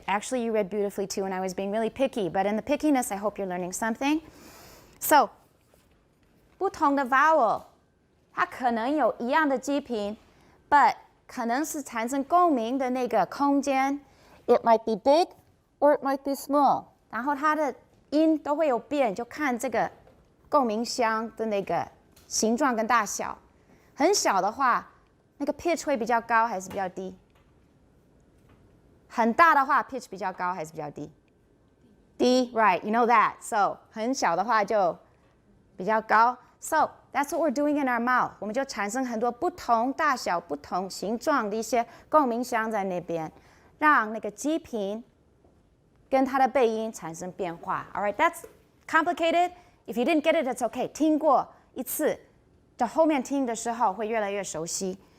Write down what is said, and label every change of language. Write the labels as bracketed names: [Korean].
[English] Actually, you read beautifully too, and I was being really picky. But in the pickiness, I hope you're learning something. So, [Chinese] 不同的 vowel, 它可能有一样的基频 [English] but [Chinese] 可能是产生共鸣的那个空间 [English] It might be big or it might be small. [Chinese] 然后它的音都会有变，就看这个共鸣箱的那个形状跟大小。很小的话，那个 pitch 会比较高还是比较低？很大的话 pitch 比较高还是比较低？低 [English] right, you know that. So [Chinese] 很小的话就比较高。 [English] So that's what we're doing in our mouth. [Chinese] 我们就产生很多不同大小、不同形状的一些共鸣箱在那边，让那个基频跟它的背音产生变化。 [English] All right, that's complicated. If you didn't get it, it's okay. [Chinese] 听过一次，到后面听的时候会越来越熟悉。